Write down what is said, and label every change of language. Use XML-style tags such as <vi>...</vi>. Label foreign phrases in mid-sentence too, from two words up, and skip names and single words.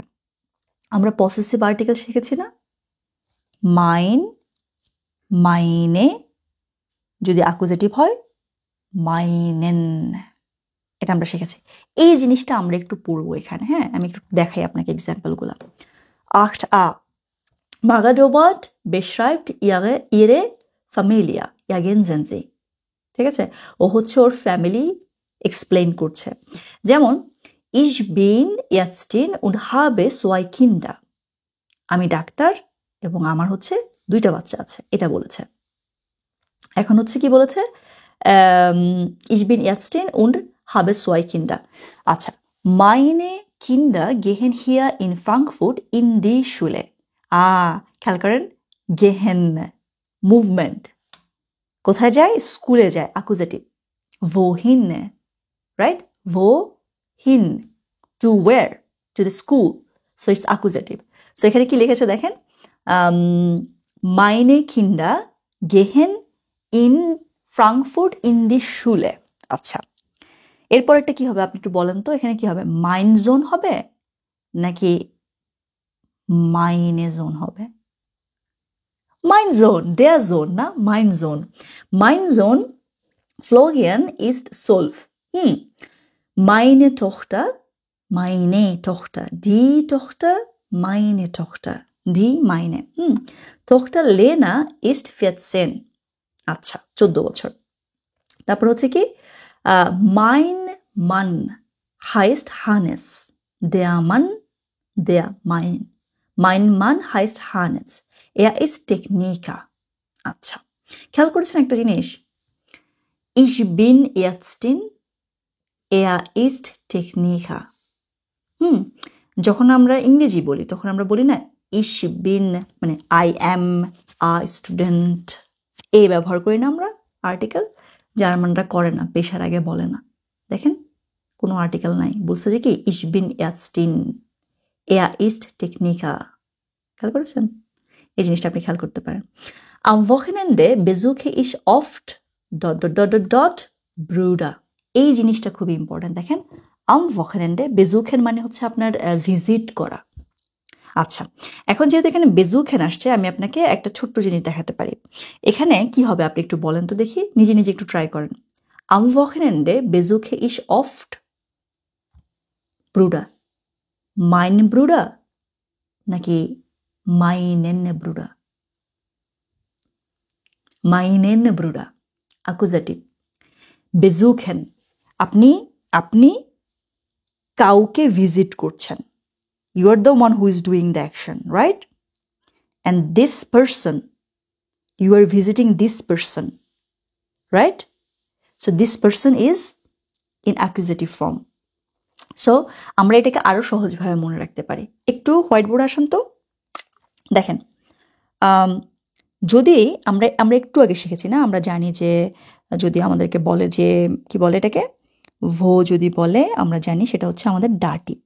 <bn>আমরা পসেসিভ আর্টিকেল শিখেছি না, মাইন, মাইনে, যদি অ্যাকুজাটিভ হয় মাইনেন, এটা আমরা শিখেছি। এই জিনিসটা আমরা একটু পড়বো এখানে। হ্যাঁ, আমি একটু দেখাই আপনাকে এক্সাম্পলগুলো।</bn> <de>8a, Margaret beschreibt ihre Familie, ergänzen Sie।</de> <bn>ঠিক আছে, ও হচ্ছে ওর ফ্যামিলি এক্সপ্লেইন করছে। যেমন</bn> <de>ich bin Ärztin und habe 2 Kinder।</de> <bn>আমি ডাক্তার এবং আমার হচ্ছে 2টা বাচ্চা আছে, এটা বলেছে। এখন হচ্ছে কি বলেছে,</bn> <de>ich bin Ärztin und habe 2 Kinder। আচ্ছা, meine Kinder gehen hier in Frankfurt in die Schule।</de> <bn>খেয়াল করেন, গেহেন মুভমেন্ট, কোথায় যায়, স্কুলে যায়, অ্যাকুজাটিভ।</bn> <de>wohin, রাইট, wohin,</de> <en>to where, to the school, so it's accusative।</en> <bn>so এখানে কি লিখেছে দেখেন,</bn> <de>meine Kinder gehen in Frankfurt in die Schule।</de> <bn>আচ্ছা, এরপর একটা কি হবে আপনি একটু বলেন তো, এখানে কি হবে,</bn> <de>mein Sohn</de> <bn>হবে নাকি</bn> <de>meine Sohn</de> <bn>হবে?</bn> <de>mein Sohn, der Sohn না, mein Sohn. mein Sohn Florian ist 12। Meine Tochter, die Tochter, meine Tochter, die meine Tochter Lena ist 14।</de> <bn>আচ্ছা, 14 বছর। তারপর হচ্ছে কি,</bn> <de>mein Mann heißt Hannes, der Mann, mein Mann heißt Hannes, er ist Techniker।</de> <bn>আচ্ছা, খেয়াল করেছেন একটা জিনিস,</bn> <de>ich bin Ärztin, er ist Techniker।</de> <bn>যখন আমরা ইংরেজি বলি তখন আমরা বলি না</bn> <de>ich bin,</de> <en>মানে I am a student,</en> <bn>এই ব্যবহার করি না আমরা আর্টিকেল। জার্মানরা করে না, পেশার আগে বলে না। দেখেন কোনো আর্টিকেল নাই, বলছে যে কি</bn> <de>ich bin Ärztin, er ist Techniker।</de> <bn>খেয়াল করেছেন? এই জিনিসটা আপনি খেয়াল করতে পারেন।</bn> <de>Am Wochenende besuche ich oft ...</de> <bn>Bruder। এই জিনিসটা খুবই ইম্পর্টেন্ট। দেখেন</bn> <de>am Wochenende besuchen</de> <bn>মানে হচ্ছে আপনার ভিজিট করা। আচ্ছা, এখন যেহেতু এখানে বেজুখেন আসছে, আমি আপনাকে একটা ছোট্ট জিনিস দেখাতে পারি। এখানে কি হবে আপনি একটু বলেন তো দেখি, নিজে নিজে একটু ট্রাই করেন।</bn> <de>am Wochenende besuche ich oft Bruder, mein Bruder নাকি meinen Bruder? meinen Bruder Akkusativ.</de> <bn>বেজুখেন আপনি আপনি কাউকে ভিজিট করছেন।</bn> <en>You are the one who is doing the action, right? And this person, you are visiting this person, right? So this person is in accusative form.</en> <bn>So আমরা এটাকে আরো সহজভাবে মনে রাখতে পারি। একটু</bn> <en>white board</en> <bn>আসুন তো। দেখেন যদি আমরা একটু আগে শিখেছি না, আমরা জানি যে যদি আমাদেরকে বলে যে কি বলে এটাকে ভো যদি বলে, আমরা জানি সেটা হচ্ছে আমাদের ডাটিভ।</bn>